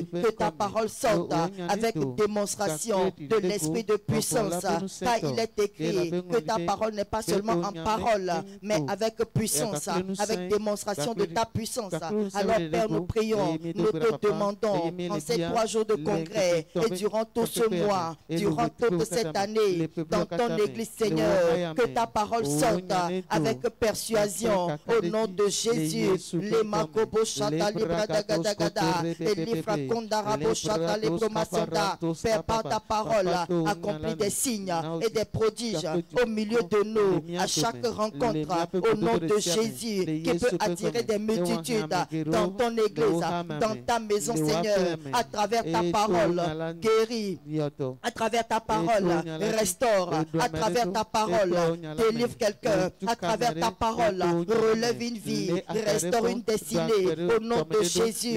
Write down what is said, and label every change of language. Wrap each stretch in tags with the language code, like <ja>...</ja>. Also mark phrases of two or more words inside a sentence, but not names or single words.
<fr>Que ta parole sorte avec démonstration de l'esprit de puissance, car il est écrit que ta parole n'est pas seulement en parole mais avec puissance, avec démonstration de ta puissance. Alors Père, nous prions, nous te demandons en ces 3 jours de congrès et durant tout ce mois, durant toute cette année, dans ton église, Seigneur, que ta parole sorte avec persuasion au nom de Jésus. Les makobo chata libra dagadagada et l'ifra kondarabo chata libro masonda. Père, par ta parole, accomplis des signes et des prodiges au milieu de nous, à chaque rencontre, au nom de Jésus, qui peut attirer des multitudes dans ton église, dans ta maison, Seigneur, à travers ta parole. Guéris guéris à travers ta parole, restaure à travers ta parole, délivre quelqu'un à travers ta parole, relève une vie, restaure une destinée au nom de Jésus.</fr>